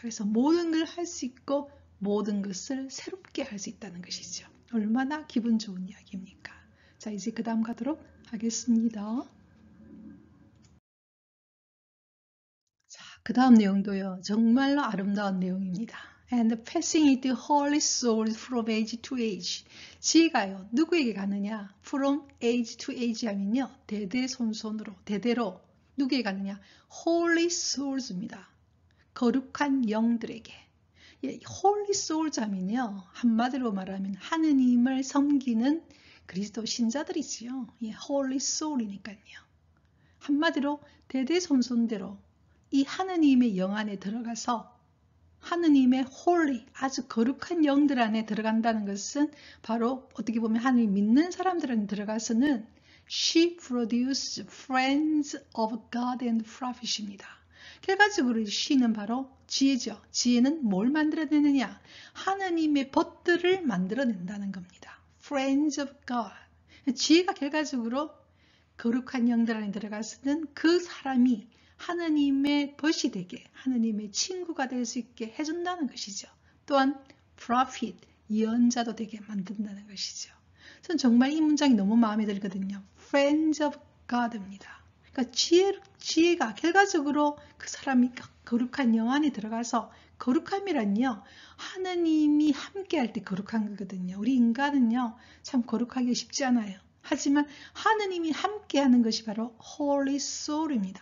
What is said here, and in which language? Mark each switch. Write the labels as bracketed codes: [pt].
[ko] 그래서 모든 걸 할 수 있고 모든 것을 새롭게 할 수 있다는 것이죠. 얼마나 기분 좋은 이야기입니까? 자, 이제 그 다음 가도록 하겠습니다. 자, 그 다음 내용도요. 정말로 아름다운 내용입니다. [en] And passing it to holy souls from age to age. [ko] 지혜가요. 누구에게 가느냐? [en] From age to age [ko] 하면요. 대대손손으로, 대대로 누구에게 가느냐? [en] Holy souls입니다. [ko] 거룩한 영들에게. 예, Holy souls 하면요. 한마디로 말하면 하느님을 섬기는 그리스도 신자들이지요. 예, Holy soul이니까요. 한마디로 대대손손대로 이 하느님의 영 안에 들어가서 하느님의 홀리, 아주 거룩한 영들 안에 들어간다는 것은 바로 어떻게 보면 하느님 믿는 사람들 안에 들어가서는 [en] She produced friends of God and prophet [ko] 입니다. 결과적으로 she는 바로 지혜죠. 지혜는 뭘 만들어내느냐? 하느님의 벗들을 만들어낸다는 겁니다. [en] Friends of God. [ko] 지혜가 결과적으로 거룩한 영들 안에 들어가서는 그 사람이 하느님의 벗이 되게 하느님의 친구가 될 수 있게 해준다는 것이죠. 또한 prophet, 예언자도 되게 만든다는 것이죠. 전 정말 이 문장이 너무 마음에 들거든요. [en] Friends of God입니다. [ko] 그러니까 지혜가 결과적으로 그 사람이 거룩한 영 안에 들어가서 거룩함이란요. 하느님이 함께할 때 거룩한 거거든요. 우리 인간은요. 참 거룩하기 쉽지 않아요. 하지만 하느님이 함께하는 것이 바로 Holy Soul입니다.